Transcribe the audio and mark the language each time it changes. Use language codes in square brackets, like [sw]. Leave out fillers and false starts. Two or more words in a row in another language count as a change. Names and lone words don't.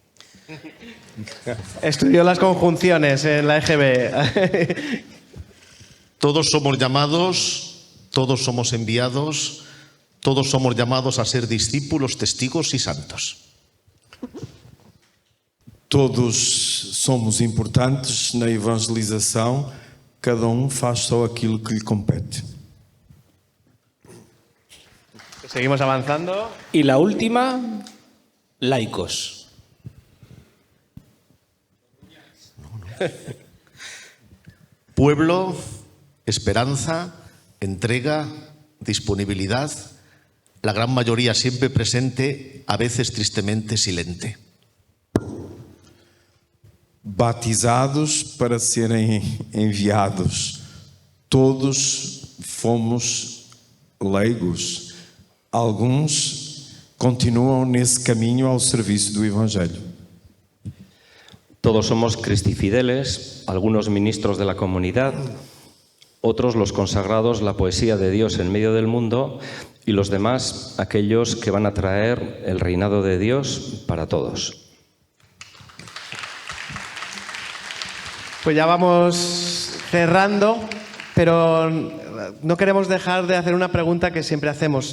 [es] Estudió las conjunciones en la EGB. Todos somos llamados, todos somos enviados, todos somos llamados a ser discípulos, testigos y santos. [pt] Todos somos importantes na evangelização, cada faz só aquilo que lhe compete. [es] Seguimos avanzando. Y la última, laicos. Pueblo, esperanza, entrega, disponibilidad, la gran mayoría siempre presente, a veces tristemente silente. [pt] Batizados para serem enviados. Todos fomos leigos. Alguns continuam nesse caminho ao serviço do Evangelho. [es] Todos somos cristifideles, algunos ministros de la comunidad, otros los consagrados, la poesía de Dios en medio del mundo, y los demás, aquellos que van a traer el reinado de Dios para todos. Pues ya vamos cerrando, pero no queremos dejar de hacer una pregunta que siempre hacemos.